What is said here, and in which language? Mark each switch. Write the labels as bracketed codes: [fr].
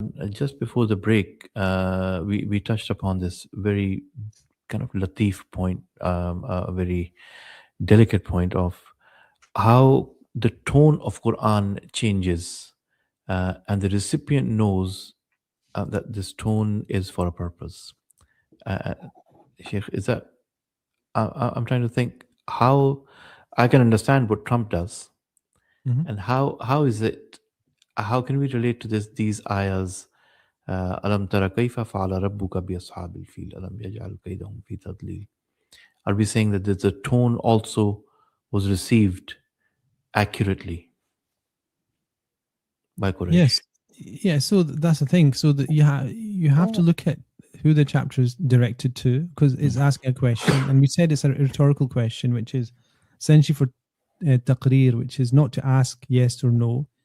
[en] Just before the break, we touched upon this very kind of latif point, a very delicate point of how the tone of Quran changes, and the recipient knows that this tone is for a purpose. Sheikh, is that I'm trying to think how I can understand what Trump does, and how is it? How can we relate to these ayahs [ar] ألم تر كيف فعل ربك بأصحاب الفيل ألم يجعل كيدهم في تضليل. [en] Are we saying that the tone also was received accurately by Quraysh? Yes, yeah. So that's the thing. So that you have to look at who the chapter is directed to, because it's asking a question, and we said it's a rhetorical question, which is essentially for taqreer, which is not to ask yes or no.